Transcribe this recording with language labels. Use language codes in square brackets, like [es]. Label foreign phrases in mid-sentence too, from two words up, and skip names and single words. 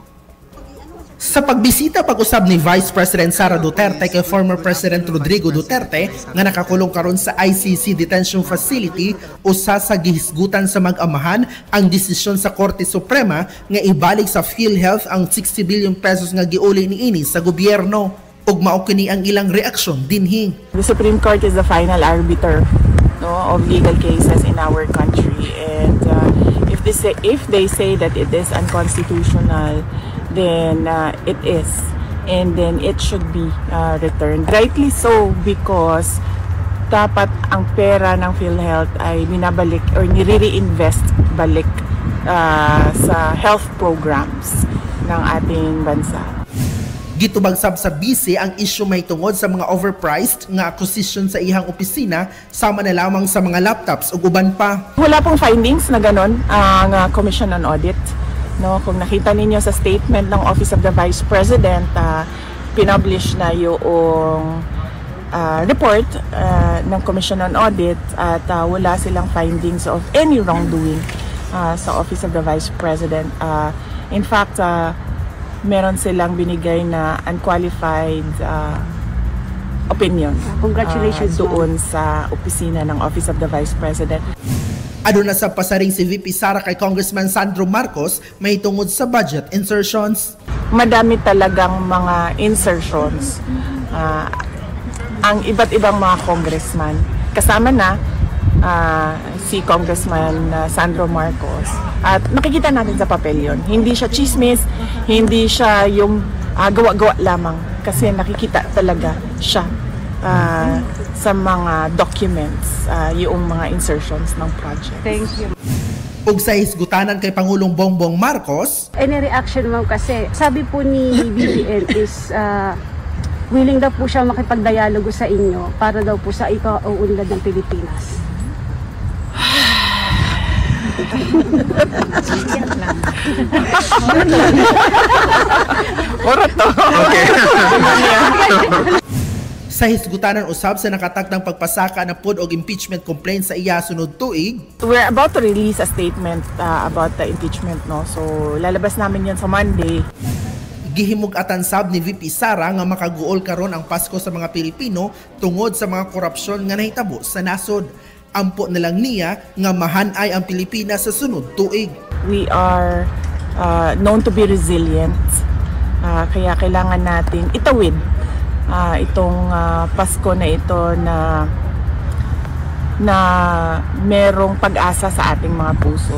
[ceb] Sa pagbisita pag-usab ni Vice President Sara Duterte kay former President Rodrigo Duterte nga nakakulong karon sa ICC Detention Facility, usa sa gihisgutan sa mag-amahan ang desisyon sa Korte Suprema nga ibalik sa PhilHealth ang 60 billion pesos nga giuli niini sa gobyerno. Ug mao kini ang ilang reaksyon dinhi. [en] The Supreme Court is the final arbiter of legal cases in our country, and if they say that it is unconstitutional, then it is, and then it should be returned. Rightly so, [tl] because dapat ang pera ng PhilHealth ay binabalik or nire-reinvest balik sa [en] health programs [tl] ng ating bansa. [ceb] Gitubag sab sa BC ang issue may tungod sa mga overpriced nga acquisition sa ihang opisina sama na lamang sa mga laptops ug uban pa. [tl] Wala pong findings na ganon ang Commission on Audit. No, kung nakita ninyo sa statement ng Office of the Vice President, pinublish na yung report ng Commission on Audit at wala silang [en] findings of any wrongdoing [tl] sa Office of the Vice President. [en] In fact, [tl] meron silang binigay na [en] unqualified opinion. [tl] Congratulations doon sa opisina ng Office of the Vice President. [ceb] Aduna sa pasaring si VP Sara kay Congressman Sandro Marcos may tungod sa [en] budget insertions. [tl] Madami talagang mga insertions ang iba't ibang mga congressman. Kasama na si Congressman Sandro Marcos. At nakikita natin sa papel yun. Hindi siya chismis, hindi siya yung gawa-gawa lamang. Kasi nakikita talaga siya sa mga documents, yung mga insertions ng project. [en] Thank you. [ceb] Ug sa hisgutanan kay Pangulong Bongbong Marcos, [en] Any reaction ma'am [tl] kasi sabi po ni BBM is willing daw po siya makipagdialogo sa inyo para daw po sa ikauunlad ng Pilipinas. Okay. [ceb] Sa hisgutanan usab sa nakatakdang pagpasaka na pod og [en] impeachment complaint [ceb] sa iya sunod tuig. [en] We're about to release a statement about the impeachment, no? [tl] So lalabas namin 'yan sa Monday. [ceb] Gihimug-atan sab ni VP Sara nga makaguol karon ang Pasko sa mga Pilipino tungod sa mga korupsyon nga nahitabo sa nasod. Ampo na lang niya nga mahanay ang Pilipinas sa sunod tuig. [en] We are known to be resilient, [tl] kaya kailangan natin itawid itong Pasko na ito na merong pag-asa sa ating mga puso.